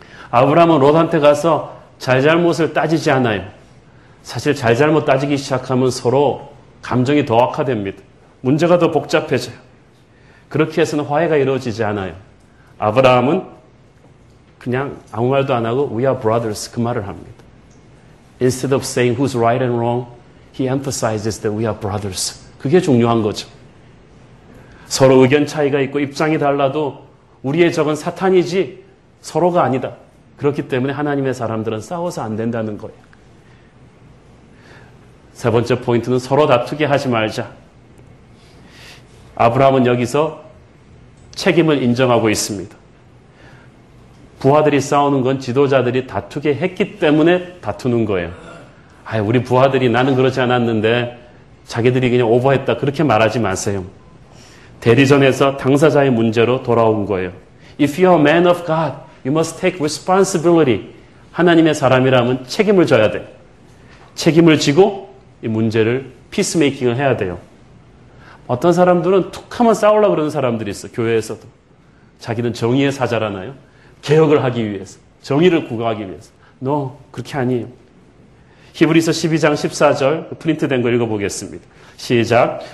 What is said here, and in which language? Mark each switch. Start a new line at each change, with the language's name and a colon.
Korean: 아브라함은 롯한테 가서 잘잘못을 따지지 않아요. 사실 잘잘못 따지기 시작하면 서로 감정이 더 악화됩니다. 문제가 더 복잡해져요. 그렇게 해서는 화해가 이루어지지 않아요. 아브라함은 그냥 아무 말도 안 하고
English: We are brothers
Korean: 그 말을 합니다.
English: Instead of saying who's right and wrong, he emphasizes that we are brothers.
Korean: 그게 중요한 거죠. 서로 의견 차이가 있고 입장이 달라도 우리의 적은 사탄이지 서로가 아니다. 그렇기 때문에 하나님의 사람들은 싸워서 안 된다는 거예요. 세 번째 포인트는 서로 다투게 하지 말자. 아브라함은 여기서 책임을 인정하고 있습니다. 부하들이 싸우는 건 지도자들이 다투게 했기 때문에 다투는 거예요. 우리 부하들이 나는 그러지 않았는데 자기들이 그냥 오버했다. 그렇게 말하지 마세요. 대리전에서 당사자의 문제로 돌아온 거예요.
English: If you are a man of God, you must take responsibility.
Korean: 하나님의 사람이라면 책임을 져야 돼. 책임을 지고 이 문제를 피스메이킹을 해야 돼요. 어떤 사람들은 툭하면 싸우려고 그러는 사람들이 있어. 교회에서도. 자기는 정의의 사자라나요? 개혁을 하기 위해서. 정의를 구가하기 위해서. No, 그렇게 아니에요. 히브리서 12장 14절 프린트된 거 읽어보겠습니다. 시작.